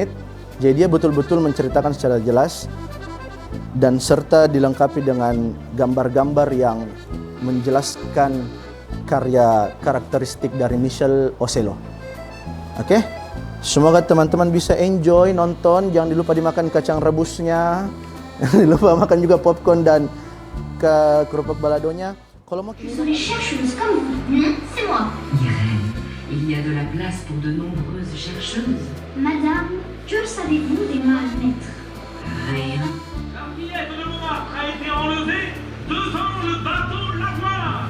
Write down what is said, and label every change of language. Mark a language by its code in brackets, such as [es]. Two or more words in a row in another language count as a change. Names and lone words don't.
[id] Jadi dia betul-betul menceritakan secara jelas dan serta dilengkapi dengan gambar-gambar yang menjelaskan karya karakteristik dari Michel Ochello. Oke? Semoga teman-teman bisa enjoy nonton. Jangan lupa dimakan kacang rebusnya. Jangan lupa makan juga popcorn dan kerupuk baladonya. Kalau mau [fr] Ce sont les chercheuses comme vous. C'est moi. Irène, il y a de la place pour de nombreuses chercheuses. Madame, que savez-vous des Malmaîtres? Rien. La fillette de Montmartre a été enlevée devant le bateau Lavoir.